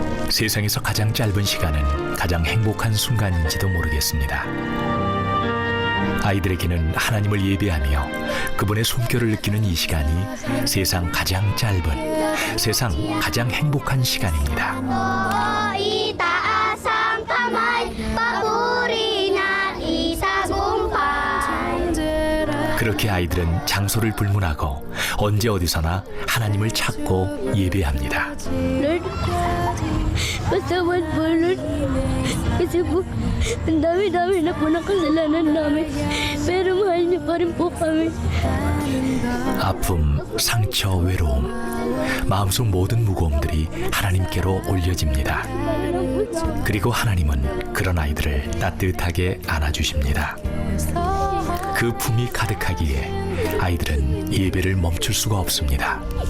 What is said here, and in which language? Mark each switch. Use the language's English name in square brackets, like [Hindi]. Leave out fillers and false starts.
[Korean] 세상에서 가장 짧은 시간은 가장 행복한 순간인지도 모르겠습니다. 아이들에게는 하나님을 예배하며 그분의 손길을 느끼는 이 시간이 세상 가장 짧은, 세상 가장 행복한 시간입니다. [Filipino] Itaas ang kamay, papuri na isagumpay. [Korean] 그렇게 아이들은 장소를 불문하고 언제 어디서나 하나님을 찾고 예배합니다. [Filipino] Lord, pasawad po, Lord. Kasi po, ang dami-dami na po ng kasalanan namin. Pero mahal niyo pa rin po kami. [Korean] 아픔, 상처, 외로움, 마음속 모든 무거움들이 하나님께로 올려집니다. 그리고 하나님은 그런 아이들을 따뜻하게 안아주십니다. 그 품이 가득하기에 아이들은 예배를 멈출 수가 없습니다.